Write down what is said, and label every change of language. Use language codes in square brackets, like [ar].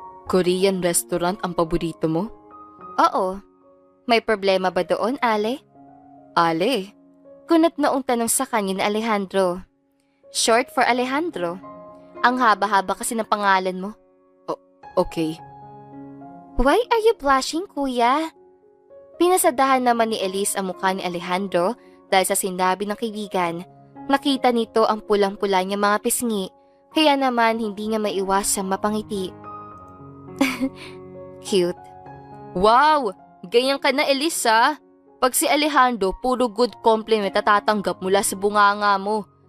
[tl] Korean restaurant ang paborito mo? Oo. May problema ba doon, Ale? Ale? Kunot noong tanong sa kanya ni Alejandro. Short for Alejandro. Ang haba-haba kasi ng pangalan mo. Okay. [en] Why are you blushing, kuya? [tl] Pinasadahan naman ni Elise ang mukha ni Alejandro dahil sa sinabi ng kaibigan. Nakita nito ang pulang-pula niya mga pisngi, kaya naman hindi niya maiwasang mapangiti. [en] Cute. [tl] Wow! Ganyan ka na, Elisa. Pag si Alejandro, puro good compliment at tatanggap mula sa bunganga mo.